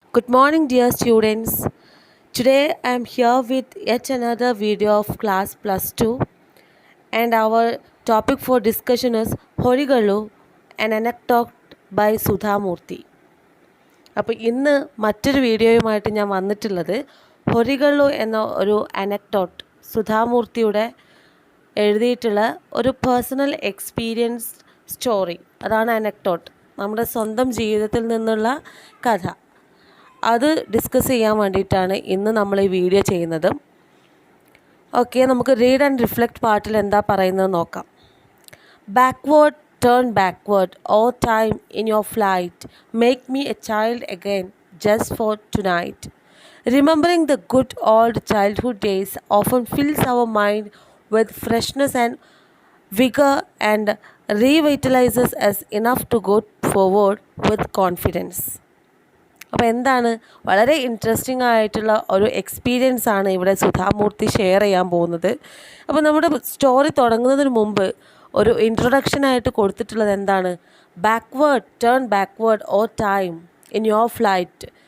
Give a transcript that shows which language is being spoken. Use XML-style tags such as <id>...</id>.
<en>Good morning, dear students. Today I am here with yet another video of class plus 2, and our topic for discussion is Horigalu, an anecdote by Sudha Murthy.</en> <ml>അപ്പോൾ ഇന്ന് മറ്റൊരു വീഡിയോയുമായിട്ട് ഞാൻ വന്നിട്ടുള്ളത് ഹൊറിഗള്ളു എന്ന ഒരു anecdote സുധാമൂർത്തിയുടെ എഴുതിയിട്ടുള്ള ഒരു പേഴ്സണൽ എക്സ്പീരിയൻസ് സ്റ്റോറി, അതാണ് അനക്ഡോട്ട്. നമ്മുടെ സ്വന്തം ജീവിതത്തിൽ നിന്നുള്ള കഥ, അത് ഡിസ്കസ് ചെയ്യാൻ വേണ്ടിയിട്ടാണ് ഇന്ന് നമ്മൾ ഈ വീഡിയോ ചെയ്യുന്നത്. ഓക്കെ, നമുക്ക് റീഡ് ആൻഡ് റിഫ്ലക്റ്റ് പാർട്ടിൽ എന്താ പറയുന്നത് നോക്കാം.</ml> <en>Backward, turn backward, all time in your flight, make me a child again, just for tonight. Remembering the good old childhood days often fills our mind with freshness and vigor and revitalizes us enough to go forward with confidence.</en> <ml>അപ്പോൾ എന്താണ്, വളരെ interesting ആയിട്ടുള്ള ഒരു experience ആണ് ഇവിടെ Sudha Murty share ചെയ്യാൻ പോകുന്നത്. അപ്പോൾ നമ്മുടെ സ്റ്റോറി തുടങ്ങുന്നതിന് മുമ്പ് ഒരു ഇൻട്രൊഡക്ഷനായിട്ട് കൊടുത്തിട്ടുള്ളത് എന്താണ്?</ml> <en>Backward, turn backward or time in your flight.</en>